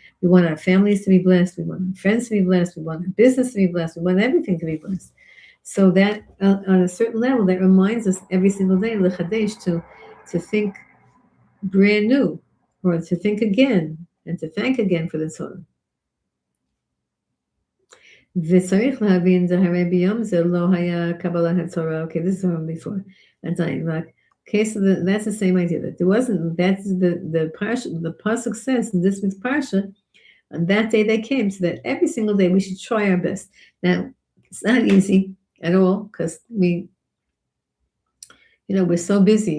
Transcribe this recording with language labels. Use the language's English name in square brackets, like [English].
[English] We want our families to be blessed. We want our friends to be blessed. We want our business to be blessed. We want everything to be blessed. So that on a certain level, that reminds us every single day, lechadesh, to think brand new, or to think again, and to thank again for the Torah. [Hebrew] וצריך להבין דהרי ביום זה לא היה קבלת התורה. [English] Okay, this is from before. Okay, so that's the same idea. That there wasn't. That's the parsha. The pasuk says in this week's parsha, on that day they came, so that every single day we should try our best. Now, it's not easy at all because we're so busy.